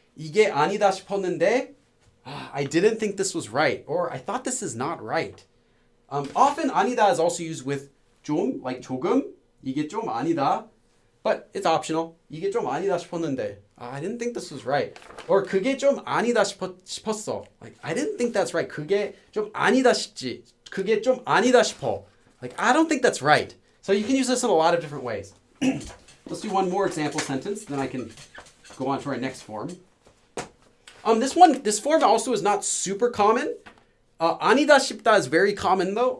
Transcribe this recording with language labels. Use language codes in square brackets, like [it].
[ko] 이게 아니다 싶었는데, [en] I didn't think this was right, or I thought this is not right. Often 아니다 is also used with 좀, like 조금. [ko] 이게 좀 아니다. [en] But it's optional. [ko] 이게 좀 아니다 싶었는데, [en] I didn't think this was right. [ko] Or 그게 좀 아니다 싶었어. [en] Like, I didn't think that's right. [ko] 그게 좀 아니다 싶지. 그게 좀 아니다 싶어. [en] Like, I don't think that's right. So you can use this in a lot of different ways. Let's do one more example sentence, then I can go on to our next form. This form also is not super common. 아니다 싶다 is very common though.